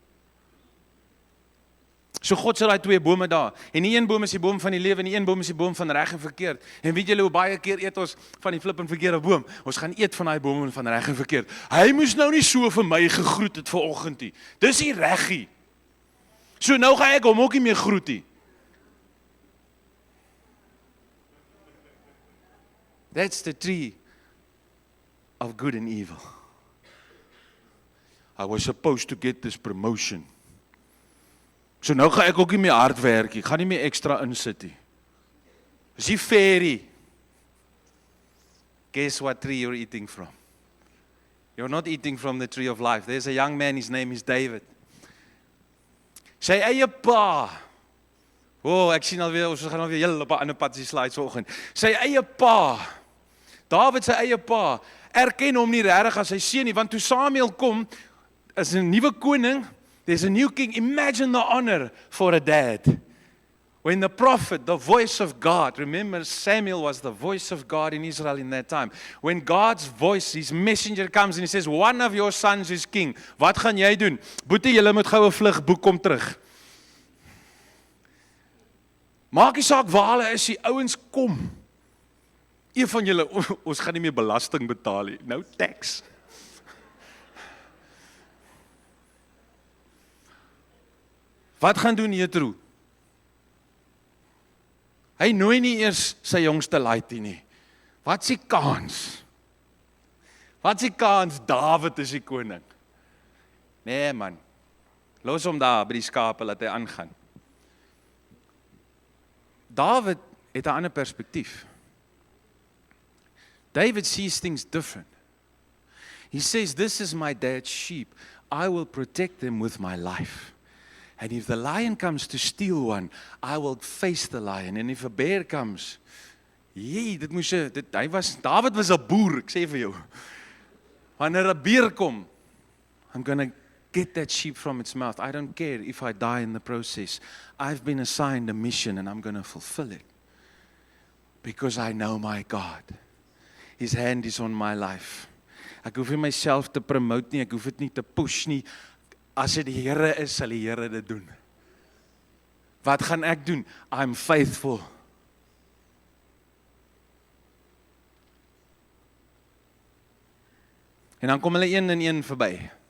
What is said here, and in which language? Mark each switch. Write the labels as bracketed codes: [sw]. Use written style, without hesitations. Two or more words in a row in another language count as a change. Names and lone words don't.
[af] So God sê daai twee bome daar, en die een boom is die boom van die lewe en die een boom is die boom van reg en verkeerd. En weet julle hoe baie keer eet ons van die flip en verkeerde boom? Ons gaan eet van daai boom van reg en verkeerd. Hy moes nou nie so vir my gegroet het vanoggend nie. Dis nie reg nie. So nou gaan ek hom ook nie meer groet nie. [en] That's the tree of good and evil. I was supposed to get this promotion. [af] So nou gaan ek ook nie meer hard werk nie, gaan nie meer ekstra insit nie. Is nie fair nie. [en] Guess what tree you're eating from? You're not eating from the tree of life. There's a young man, his name is David. [af] Sy eie pa. Ek sien alweer, ons gaan alweer heel op 'n ander pad die slides vanoggend. Sy eie pa. David sy eie pa, erken hom nie regtig as sy seun nie, want toe Samuel kom, is 'n nuwe koning, [en] there's a new king. Imagine the honor for a dad. When the prophet, the voice of God, remember Samuel was the voice of God in Israel in that time. When God's voice, his messenger comes and he says, one of your sons is king. [af] Wat gaan jy doen? Boetie, julle moet gou 'n vlug boek kom terug. Maak nie saak waar hulle is, die ouens kom. Een van julle, ons gaan nie meer belasting betaal nie. Nou tax. Wat gaan doen Jethro? Hy nooi nie eers sy jongste laaitjie nie. Wat is die kans? Wat is die kans Dawid is die koning? Nee man, los hom daar by die skape, laat hy aangaan. Dawid het 'n ander perspektief. [en] David sees things different. He says, this is my dad's sheep. I will protect them with my life. And if the lion comes to steal one, I will face the lion. And if a bear comes, [af] David was 'n boer, ek sê vir jou. Wanneer 'n beer kom, [en] I'm going to get that sheep from its mouth. I don't care if I die in the process. I've been assigned a mission and I'm going to fulfill it. Because I know my God. His hand is on my life. [af] Ek hoef nie myself te promote nie, ek hoef dit nie te push nie. As dit die Here is, sal die Here dit doen. Wat gaan ek doen? [en] I'm faithful. [af] En dan kom hulle een en een verby.